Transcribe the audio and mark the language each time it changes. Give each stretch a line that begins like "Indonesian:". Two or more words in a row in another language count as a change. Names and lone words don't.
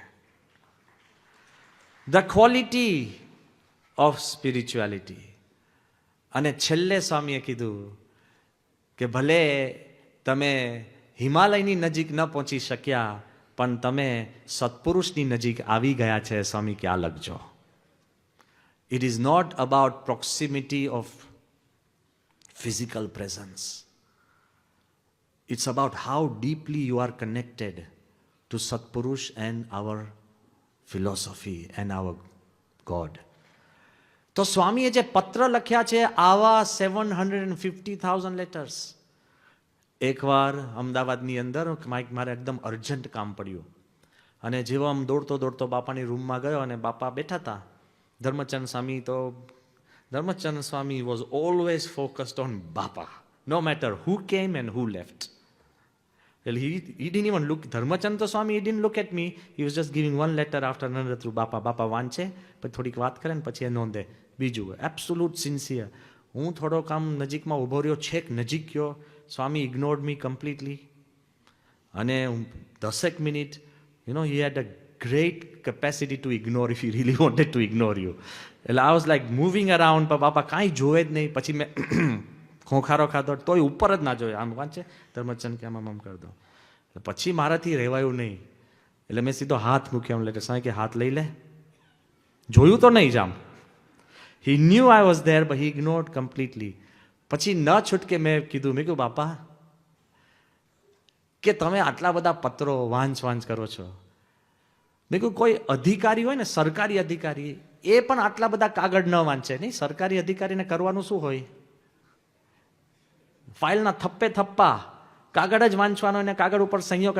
English: The quality of spirituality.
Gujarati: અને છેલ્લે સ્વામીએ કીધું કે ભલે તમે હિમાલયની નજીક ન પહોંચી શક્યા પણ તમે સત્પુરુષની નજીક આવી ગયા છે. સ્વામી કે આ લખજો.
English: It is not about proximity of physical presence. It's about how deeply you are connected to Satpurush and our philosophy and our God.
Gujarati: તો સ્વામીએ જે પત્ર લખ્યા છે આવા 750,000 લેટર્સ. એકવાર અમદાવાદની અંદર મારે એકદમ અર્જન્ટ કામ પડ્યું અને જેવો આમ દોડતો દોડતો બાપાની રૂમમાં ગયો અને બાપા બેઠા હતા.
English: ધર્મચંદ સ્વામી was always focused on Bapa, no matter who came and who left. Well, he didn't even look, Dharmachand Swami, he didn't look at me, he was just giving one letter after another through Bapa.
Gujarati: Bapa વાંચે પછી થોડીક વાત કરે ને પછી એ નોંધે. બીજું
English: absolute sincere.
Gujarati: હું થોડોક આમ નજીકમાં ઊભો રહ્યો, છેક નજીક ગયો, સ્વામી
English: ignored me completely.
Gujarati: અને 10 મિનિટ,
English: he had a great capacity to ignore if he really wanted to ignore you. એટલે I was like moving around,
Gujarati: પણ બાપા કાંઈ જોવે જ નહીં. પછી મેં ખોખારો ખાધો તોય ઉપર જ ના જોયો. આમ વાંચે ધર્મચંદ કે આમ કરી દો. પછી મારાથી રહેવાયું નહીં એટલે મેં સીધો હાથ મૂક્યો. એમ એટલે સાંઈ કે હાથ લઈ લે. જોયું તો નહીં જ આમ.
English: He knew I was there but he ignored completely.
Gujarati: પછી ન છૂટકે મેં કીધું બાપા કે તમે આટલા બધા પત્રો વાંચ કરો છો. મેં કહ્યું કોઈ અધિકારી હોય ને, સરકારી અધિકારી, એ પણ આટલા બધા કાગળ ન વાંચે. નહીં, સરકારી અધિકારીને કરવાનું શું હોય? ફાઇલના થપ્પે થપ્પા કાગળ જ વાંચવાનો અને કાગળ ઉપર સહીઓ કરે.